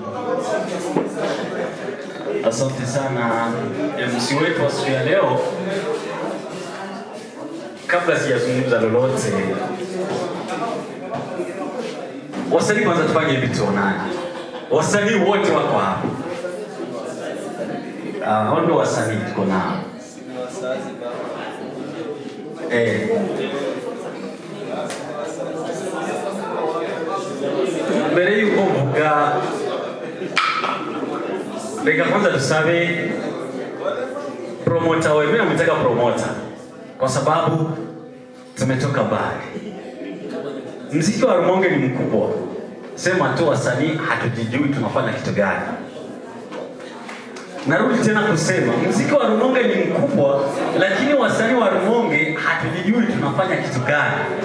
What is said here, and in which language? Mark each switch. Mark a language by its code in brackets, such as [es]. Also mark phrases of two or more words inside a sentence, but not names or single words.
[sw] Asante sana MC wetu wa siku ya leo. Kabla sijazungumza lolote, wasanii kwanza tufanye hivi tuonane. Wasanii wote wako hapa. Hao ndio wasanii tuko nao. [rn] Mbere yuko mvuga, reka kwanza tusabe promoter [sw] wewe, mimi nataka promoter kwa sababu tumetoka mbali. Muziki wa Rumonge ni mkubwa. Sema tu wasanii hatujijui tunafanya kitu gani. Narudi tena kusema muziki wa Rumonge ni mkubwa, lakini wasanii wa Rumonge hatujijui tunafanya kitu gani.